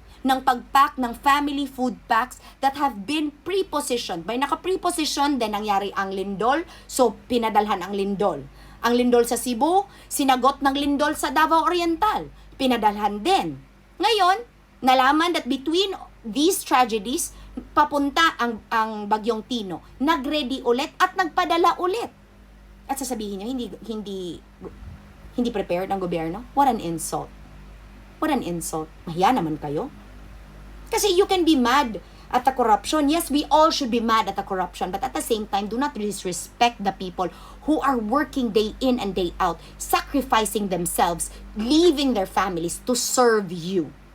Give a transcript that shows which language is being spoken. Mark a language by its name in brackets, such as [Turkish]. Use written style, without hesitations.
[Filipino] ng pag-pack ng [English] family food packs that have been pre-positioned. [Filipino] May naka-pre-position, then nangyari ang lindol, so pinadalhan ang lindol. Ang lindol sa Cebu, sinagot ng lindol sa Davao Oriental, pinadalhan din. Ngayon, nalaman [English] that between these tragedies, [Filipino] papunta ang Bagyong Tino, nag-ready ulit at nagpadala ulit. At sasabihin niyo, hindi prepared ang gobyerno? [English] What an insult. What an insult. [Filipino] Mahiya naman kayo. [English] Kasi you can be mad at the corruption. Yes, we all should be mad at the corruption. But at the same time, do not disrespect the people who are working day in and day out, sacrificing themselves, leaving their families to serve you.